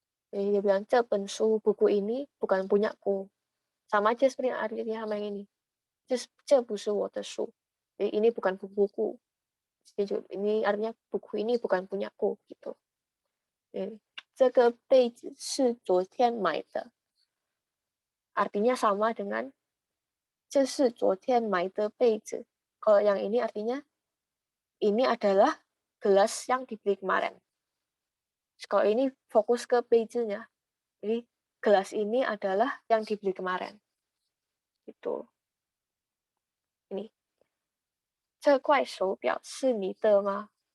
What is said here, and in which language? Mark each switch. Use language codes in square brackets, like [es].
[id] Jadi dia bilang, [zh] 这本书 [id] buku ini bukan punyaku. Sama aja seperti artinya sama yang ini. [zh] 这不是我的书. [id] Jadi ini bukan bukuku. Ini artinya buku ini bukan punyaku gitu. [zh] 这个被子是昨天买的. [id] Artinya sama dengan [zh] 这是昨天买的被子. [id] Kalau yang ini artinya ini adalah gelas yang dibeli kemarin. Kalau ini fokus ke page-nya. Jadi gelas ini adalah yang dibeli kemarin. Gitu. Ini. [zh] 这块手表是你的吗?